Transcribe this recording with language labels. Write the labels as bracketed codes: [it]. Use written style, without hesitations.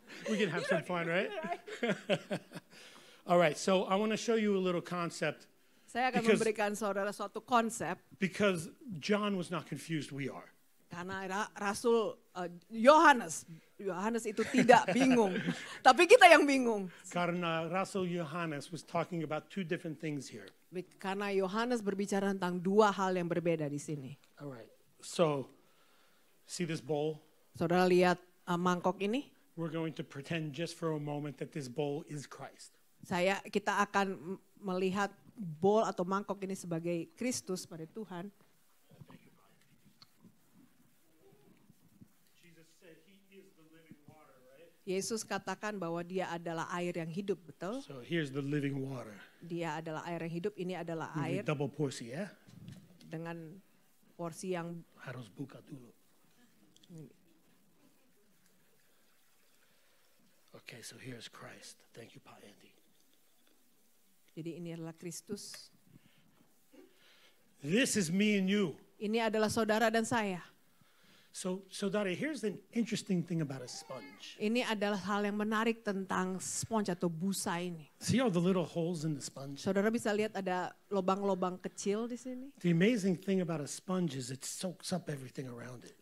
[en] We can have some fun, right? All right, so I want to show you a little concept [id] Saya akan [en] Because- [id] memberikan saudara suatu konsep [en] because John was not confused, we are. [id] karena Rasul Yohanes itu tidak bingung, tapi kita yang bingung. Karena [en] Rasul Johannes was talking about two different things here. [id] Karena Yohanes berbicara tentang dua hal yang berbeda di sini. [en] All right, so see this bowl? [id] Saudara lihat mangkok ini? [en] We're going to pretend just for a moment that this bowl is Christ. [id] Kita akan melihat bowl atau mangkok ini sebagai Kristus pada Tuhan. [en] Jesus said he is the living water, right? [id] Yesus katakan bahwa dia adalah air yang hidup, betul? [en] So here's the living water. [id] Dia adalah air yang hidup, ini adalah Ini air double porsi, ya? dengan porsi yang Harus buka dulu. [en] Okay, so here's Christ. Thank you, Pak Andy. [id] jadi ini adalah Kristus. [en] This is me and you. [id] Ini adalah saudara dan saya. [en] So Dada, here's an interesting thing about a sponge. [id] Ini adalah hal yang menarik tentang spons atau busa ini. [en] See all the little holes in the sponge? [id] Saudara bisa lihat ada lubang-lubang kecil di sini. [en] The amazing thing about a sponge is it soaks up everything around it.